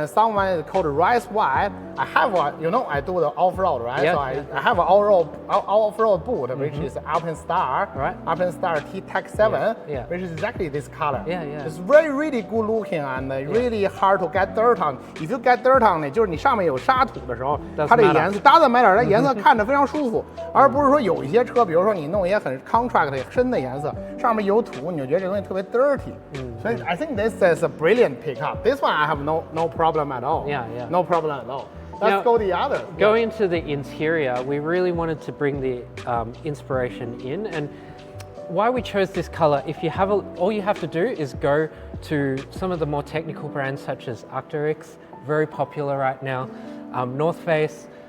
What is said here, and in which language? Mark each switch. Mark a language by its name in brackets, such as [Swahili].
[English] And someone is called rice white. I have I do the off-road, right? Yeah, so I have an off-road boot, which is Alpine Star. Right. Alpine Star T-Tech 7, Yeah. which is exactly this color. Yeah. It's really good looking and really hard to get dirt on. If you get dirt on it， [Chinese] 就是你上面有沙土的时候，它这颜色 [English] doesn't matter， [Chinese] 它颜色看着非常舒服，而不是说有一些车，比如说你弄一些很 contract 深的颜色，上面有土，你就觉得这东西特别 dirty。所以 [English] I think this is a brilliant pickup. This one I have no problem at all. Yeah. No problem at all. Let's go the other. Going to the interior, we really wanted to bring the inspiration in, and why we chose this color. If you have all you have to do is go to some of the more technical brands such as Arc'teryx, very popular right now, North Face.